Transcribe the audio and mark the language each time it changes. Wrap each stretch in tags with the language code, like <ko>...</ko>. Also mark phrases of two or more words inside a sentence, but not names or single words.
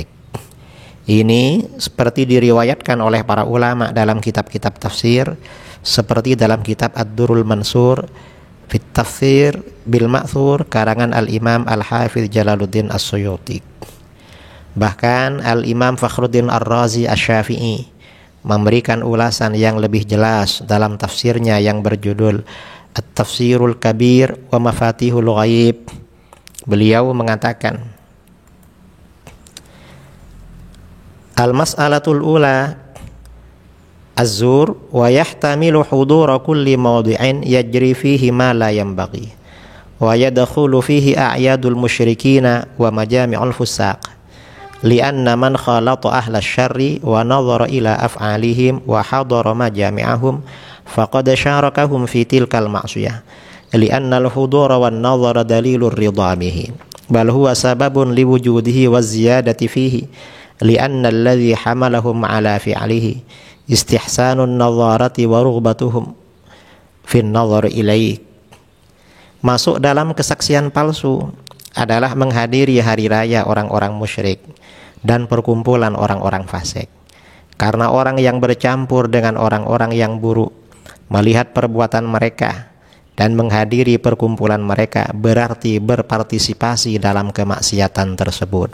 <id>Ini seperti diriwayatkan oleh para ulama dalam kitab-kitab tafsir, seperti dalam kitab Ad-Durrul Mansur Fit Tafsir bil Ma'thur karangan Al-Imam Al-Hafidz Jalaluddin As-Suyuti. Bahkan Al-Imam Fakhruddin Ar-Razi Asy-Syafi'i memberikan ulasan yang lebih jelas dalam tafsirnya yang berjudul At-Tafsirul Kabir wa Mafatihul Ghaib. Beliau mengatakan,</id> <ar>المسألة الأولى الزور ويحتمل حضور كل موضع يجري فيه ما لا ينبغي و يدخل فيه أعياد المشركين ومجامع الفساق لأن من خالط أهل الشر ونظر إلى أفعالهم وحضر مجامعهم فقد شاركهم في تلك المعصية لأن الحضور والنظر دليل الرضا به بل هو سبب لوجوده والزيادة فيه لأن الذي حملهم على فعله استحسان النظارة ورغبتهم في النظر إليه.</ar> <id>Masuk dalam kesaksian palsu adalah menghadiri hari raya orang-orang musyrik dan perkumpulan orang-orang fasik. Karena orang yang bercampur dengan orang-orang yang buruk melihat perbuatan mereka dan menghadiri perkumpulan mereka berarti berpartisipasi dalam kemaksiatan tersebut.</id>